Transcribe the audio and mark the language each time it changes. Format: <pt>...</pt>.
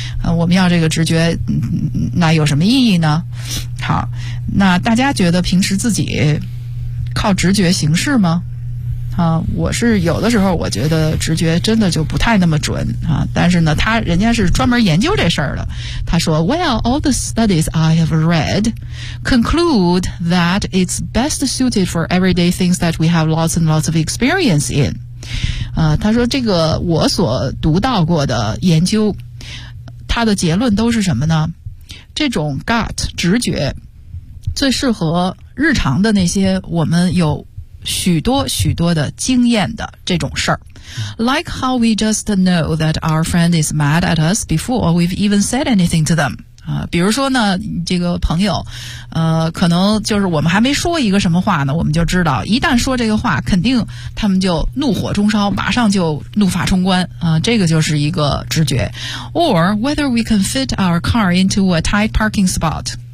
<zh>我们要这个直觉，那有什么意义呢？好，那大家觉得平时自己靠直觉行事吗？我是有的时候我觉得直觉真的就不太那么准啊。但是呢，人家是专门研究这事儿的。他说</zh> <en>，Well, all the studies I have read conclude that it's best suited for everyday things that we have lots and lots of experience in。</en> <zh>他说这个我所读到过的研究，他的结论都是什么呢？这种 gut 直觉最适合日常的那些我们有许多许多的经验的这种事儿。</zh> <en>Like how we just know that our friend is mad at us before we've even said anything to them.</en> <zh>比如说呢，这个朋友可能就是我们还没说一个什么话呢，我们就知道一旦说这个话，肯定他们就怒火中烧，马上就怒发冲冠啊，这个就是一个直觉。</zh> <en>Or whether we can fit our car into a tight parking spot。</en>